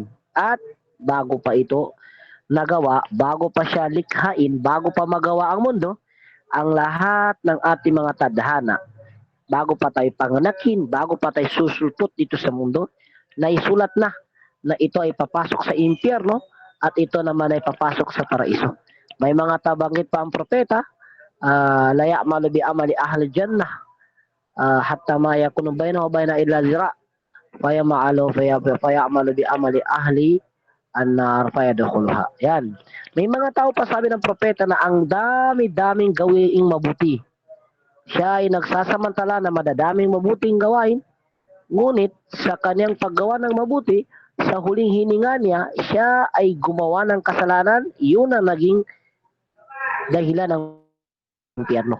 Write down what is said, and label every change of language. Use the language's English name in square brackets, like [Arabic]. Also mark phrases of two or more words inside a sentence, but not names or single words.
[Filipino] At bago pa ito nagawa, bago pa siya likhain, bago pa magawa ang mundo, ang lahat ng ating mga tadhana, bago pa tayo panganakin, bago pa tayo susulpot dito sa mundo, naisulat na ito ay papasok sa impyerno at ito naman ay papasok sa paraiso. May mga tabanggit pa ang propeta, [Arabic] لا يعمل بعمل أهل الجنة حتى ما يكون بينه وبين إلا ذراع فيعمل بعمل أهل النار فيدخلها. [Filipino] Yan. May mga tao pa sabi ng propeta na ang dami-daming gawaing mabuti. Siya ay nagsasamantala na madadaming mabuting gawain, ngunit sa kanyang paggawa ng mabuti, sa huling hininga niya, siya ay gumawa ng kasalanan, yun ang naging dahilan ng impyerno.